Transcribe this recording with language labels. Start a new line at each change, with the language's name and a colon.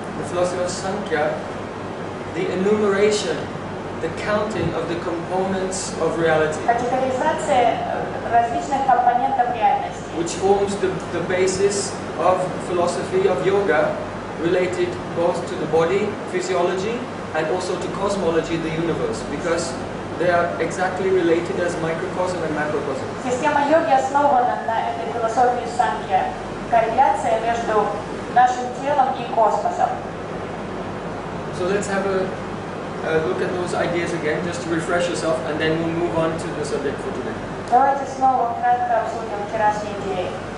English: The philosophy of Sankhya, the enumeration, the counting of the components of reality,
Russian: Категоризация различных компонентов реальности,
English: which forms the basis of philosophy of yoga, related both to the body, physiology, and also to cosmology, the universe, because they are exactly related as microcosm and macrocosm.
Russian: Система йоги основана на этой философии Санkhya, корреляция между нашим телом и космосом.
English: So let's have a look at those ideas again, just to refresh yourself, and then we'll move on to the subject for today.
Russian: Давайте снова кратко обсудим вчерашние идеи.